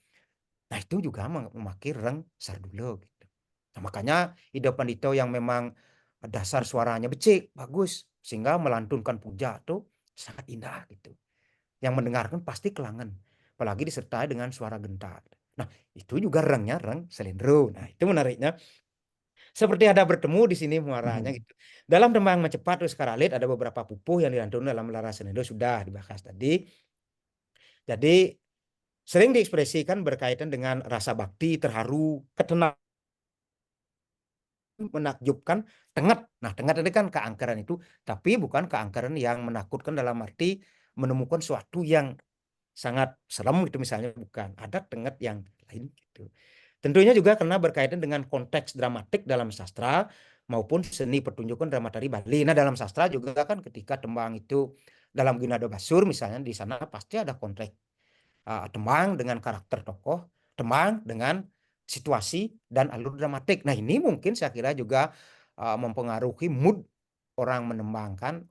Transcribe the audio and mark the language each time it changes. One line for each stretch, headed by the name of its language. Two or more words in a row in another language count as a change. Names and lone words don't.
Indonesian: Nah, itu juga memakai Reng Sardulo. Gitu. Nah, makanya Ido Pandito yang memang dasar suaranya becik, bagus, sehingga melantunkan puja tuh sangat indah gitu. Yang mendengarkan pasti kelangan, apalagi disertai dengan suara gentar. Nah, itu juga rengnya reng selendro. Nah, itu menariknya. Seperti ada bertemu di sini muaranya gitu. Dalam tembang Mencepat terus Karalit ada beberapa pupuh yang dilantunkan dalam laras selendro, sudah dibahas tadi. Jadi sering diekspresikan berkaitan dengan rasa bakti, terharu, ketenangan, menakjubkan, tenget. Nah, tenget ini kan keangkeran itu, tapi bukan keangkeran yang menakutkan dalam arti menemukan sesuatu yang sangat serem gitu misalnya, bukan. Ada tenget yang lain gitu. Tentunya juga karena berkaitan dengan konteks dramatik dalam sastra maupun seni pertunjukan drama tari Bali. Nah, dalam sastra juga kan ketika tembang itu dalam Ginado Basur misalnya, di sana pasti ada konteks tembang dengan karakter tokoh, tembang dengan situasi dan alur dramatik. Nah, ini mungkin saya kira juga mempengaruhi mood orang menembangkan.